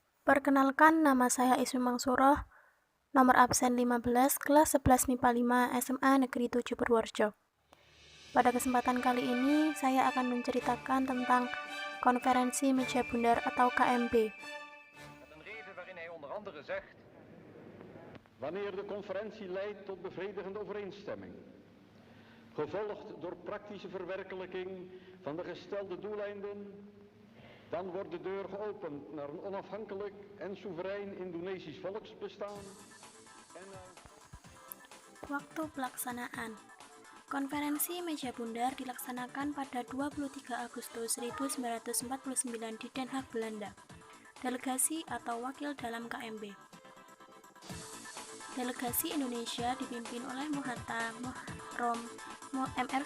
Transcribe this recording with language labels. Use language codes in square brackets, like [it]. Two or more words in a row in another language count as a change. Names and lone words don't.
[id] Perkenalkan, nama saya Ismi Mangsuroh, nomor absen 15, kelas 11 MIPA 5, SMA Negeri 7 Purworejo. Pada kesempatan kali ini, saya akan menceritakan tentang konferensi meja bundar atau KMB. [nl] Met een reden waarin hij onder andere zegt: wanneer de conferentie leidt tot bevredigende overeenstemming, gevolgd door praktische verwerkelijking van de gestelde doeleinden, dan wordt de deur geopend naar een onafhankelijk en soeverein Indonesisch volksbestaan. [id] Waktu pelaksanaan. Konferensi meja bundar dilaksanakan pada 23 Agustus 1949 di Den Haag, Belanda. Delegasi atau wakil dalam KMB. Delegasi Indonesia dipimpin oleh Mohatta Mohrom, Mr.